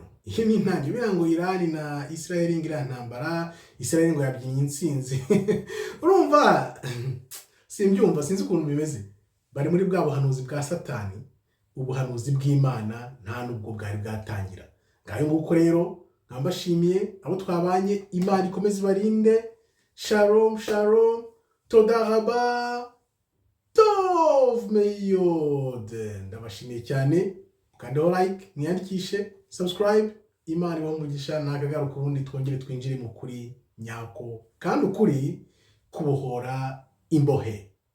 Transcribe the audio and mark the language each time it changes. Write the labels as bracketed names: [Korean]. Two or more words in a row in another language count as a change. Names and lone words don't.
[Kinyarwanda] Birango Iran na Israel ngira ntambara, Israel ngo yabyinye intsinzi. Urumva simbyumva, sinzi ukuntu bimeze. Bari muri bwa buhanuzi bwa Satani, ubuhanuzi bw'Imana nta nubwo bwari bwatangira. Ngayo nguko rero nkambashimiye abo twabanye. Imana ikomeze barinde. [Hebrew] שלום, תודה רבה, טוב מאוד. [Kinyarwanda] Ndabashimiye cyane. Kandaho like, mwiyandikishe, subscribe. Imana ibahe umugisha. Nakagaruka ubundi twongere twinjire mu kuri nyako, kandi ukuri kubohora imbohe.